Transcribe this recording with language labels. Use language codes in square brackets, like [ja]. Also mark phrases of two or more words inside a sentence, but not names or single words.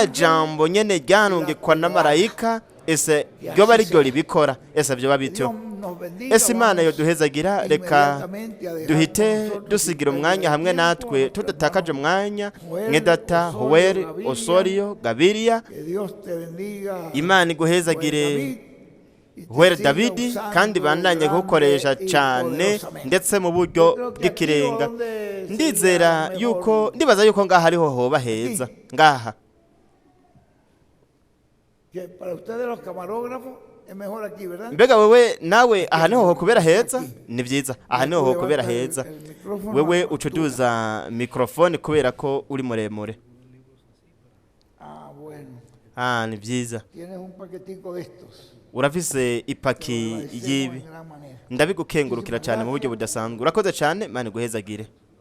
[rn] jambo nyene ryanungikwa na marayika ese ryoba ari ryo ribikora ese vyoba bityo ese Imana yoduhezagira reka duhite dusigira umwanya hamwe natwe tudatakaje umwanya Data Howeri Osorio Gabiria Imana iguhezagire Howeri Davidi kandi bandanye gukoresha cyane ndetse mu buryo bw'ikirenga ndibaza yuko ngaha ariho hoba heza ngaha [es] para ustedes los camarógrafos es mejor aquí, ¿verdad? [rn] Mbega wewe nawe aha niho ho kubera heza ni byiza aha niho ho kubera heza wewe ucuduza mikrofone kubera ko uri muremure [es] bueno [rn] ni byiza [es] tienes un paquetico de estos [rn] urafise ipaki yibi ndabigukengurukira cyane mu buryo budasanzwe urakoze cyane Imana iguhezagire